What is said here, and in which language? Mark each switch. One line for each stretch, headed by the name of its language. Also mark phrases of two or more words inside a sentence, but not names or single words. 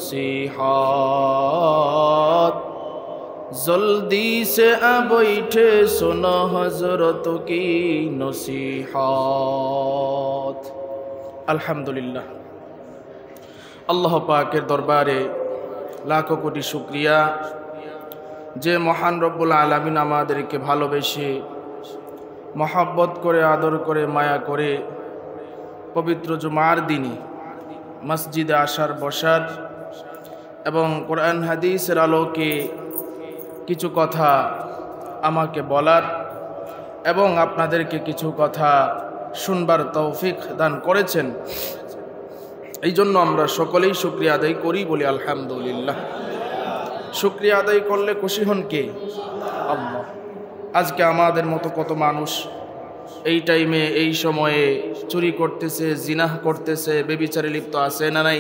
Hindi: नसीहत, जल्दी से अब बैठे सुनो हजरतों की नसीहत।
Bangla: আলহামদুলিল্লাহ, আল্লাহ পাকের দরবারে লাখো কোটি শুকরিয়া যে মহান রব্বুল আলামীন আমাদেরকে ভালোবেসে মহব্বত করে আদর করে মায়া করে পবিত্র জুমার দিনে মসজিদে আসার বসার এবং কুরআন হাদিসের আলোকে কিছু কথা আমাকে বলার এবং আপনাদেরকে কিছু কথা শুনবার তৌফিক দান करेছেন। এই জন্য আমরা সকলেই শুকরিয়া আদায় করি, বলি আলহামদুলিল্লাহ। শুকরিয়া আদায় করলে খুশি হন কে? আল্লাহ। আজকে আমাদের মতো কত মানুষ এই টাইমে এই সময়ে চুরি করতেছে, জিনাহ করতেছে, বেবিচারে লিপ্ত আছে না নাই?